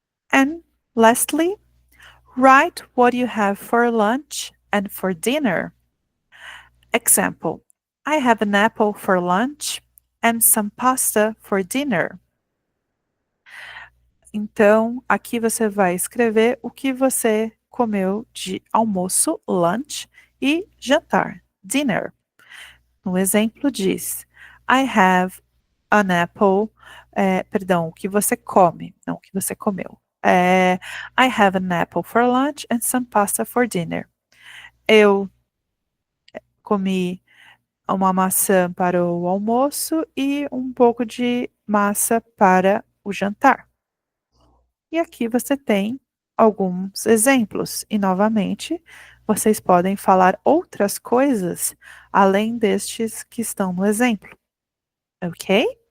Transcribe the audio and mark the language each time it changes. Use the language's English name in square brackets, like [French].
[English] And lastly, write what you have for lunch and for dinner. Example, I have an apple for lunch and some pasta for dinner. [Portuguese] Então, aqui você vai escrever o que você comeu de almoço, lunch, e jantar, dinner. No exemplo diz, [English] I have an apple, [Portuguese] perdão, o que você come, não o que você comeu. [English] I have an apple for lunch and some pasta for dinner. [Portuguese] Eu comi uma maçã para o almoço e um pouco de massa para o jantar. E aqui você tem alguns exemplos. E novamente, vocês podem falar outras coisas além destes que estão no exemplo. Ok?